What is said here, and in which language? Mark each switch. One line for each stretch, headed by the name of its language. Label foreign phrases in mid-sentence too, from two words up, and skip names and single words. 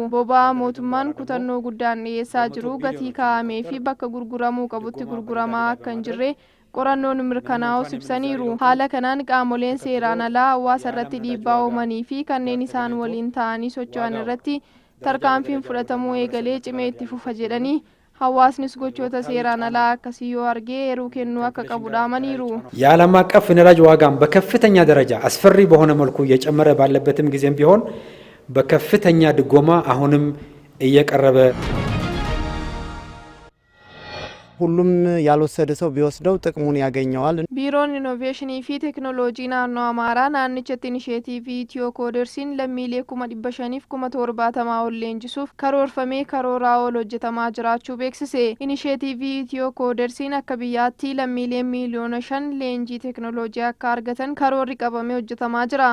Oromo: Boba'aa mootummaan kutannoo guddaan dhiyeessaa jiru gatii kaa'amee fi bakka gurguramuu qabutti gurguramaa akka hin jirre qorannoon mirkanaa'us ibsaniiru. Haala kanaan qaamoleen seeraan alaa hawaasa irratti dhiibbaa uumanii fi kanneen isaan waliin ta'anii socho'an irratti tarkaanfiin fudhatamuu eegalee cimee itti fufa jedhanii hawaasnis gochoota seeraan alaa akkasii yoo argee eeruu kennuu akka qabu dhaamaniiru.
Amharic: የዓለም አቀፍ ነዳጅ ዋጋም በከፍተኛ ደረጃ አስፈሪ በሆነ መልኩ እየጨመረ ባለበትም ጊዜም ቢሆን በከፍተኛ ድጎማ አሁንም እየቀረበ ሁሉም ያልወሰደ ሰው ቢወስደው ጥቅሙን ያገኘዋል።
Oromo: Biiroon Inoveeshinii fi Teeknooloojii ናannoo Amaaraa naannichatti inisheetiivii Itiyoo Koodersiin lammiilee 570,070 ol leenjisuuf karoorfamee karooraa ol hojjetamaa jiraachuu beeksise. Inisheetiivii Itiyoo Koodersiin akka biyyaatti lammiilee miliyoona 5 leenjii teeknooloojii akka argatan karoorri qabamee hojjetamaa jira.